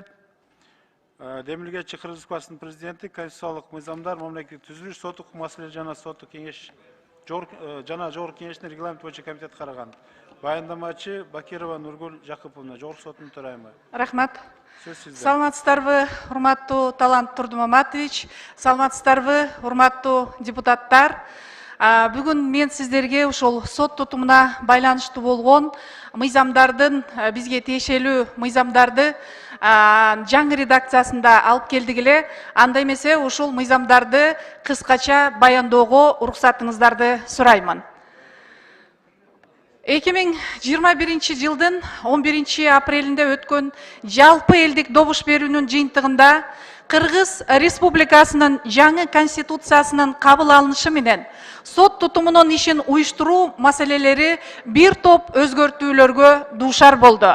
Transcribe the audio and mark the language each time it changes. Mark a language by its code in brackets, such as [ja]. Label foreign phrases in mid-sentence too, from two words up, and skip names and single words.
[ky] Демилгечи Кыргыз Республикасынын президенти конституциялык мыйзамдар, мамлекеттик түзүлүш, соттук маселелер жана соттук кеңеш жана жогорку кеңештин регламент боюнча комитет караган. Баяндамачы Бакирова Нургүл Жакыповна, жогорку соттун төрайымы. Рахмат. Сөз сизде. Саламатсыздарбы, урматтуу Талант Турдумаматович, саламатсыздарбы, урматтуу депутаттар. Бүгін мен сіздерге ошол сот тутумуна байланыштуу болгон мыйзамдардын бизге тиешелүү мыйзамдарды жаңы редакциясында алып келдик эле. Анда эмесе ушул мыйзамдарды кыскача баяндоого уруксатыңыздарды сураймын. 2021 жылдын 11 апрелинде өткөн жалпы элдик добуш берүүнүн жыйынтыгында Кыргыз Республикасынын жаңы конституциясынын кабыл алынышы менен сот тутумунун ишин уюштуруу маселелери бир топ өзгөртүүлөргө дуушар болду.